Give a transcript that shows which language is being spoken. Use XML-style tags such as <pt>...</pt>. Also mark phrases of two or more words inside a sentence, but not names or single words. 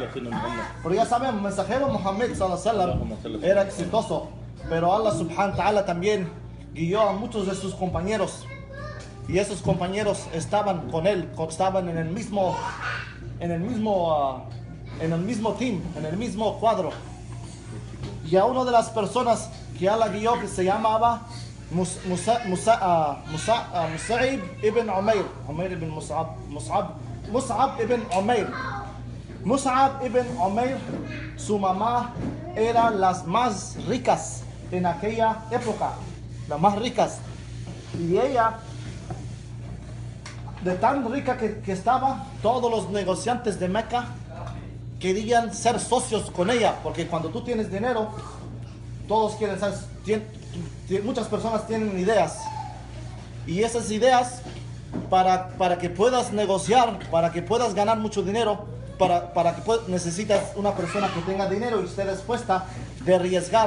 <es>Pero ya sabemos, el mensajero Muhammad</es> <ar>صلى الله عليه وسلم</ar> <es>era exitoso, pero</es> <ar>الله سبحانه وتعالى</ar> <es>también guió a muchos de sus compañeros. Y esos compañeros estaban con él, estaban en el mismo team, en el mismo cuadro. Y a una de las personas que Allah guió, que se llamaba Mus'ab ibn Umair. Mus'ab ibn Umair, su mamá era las más ricas en aquella época, las más ricas. Y ella, de tan rica que estaba, todos los negociantes de Meca querían ser socios con ella, porque cuando tú tienes dinero, todos quieren ser, muchas personas tienen ideas, y esas ideas, para que puedas negociar, para que puedas ganar mucho dinero, necesitas una persona que tenga dinero y esté dispuesta de arriesgar.</es>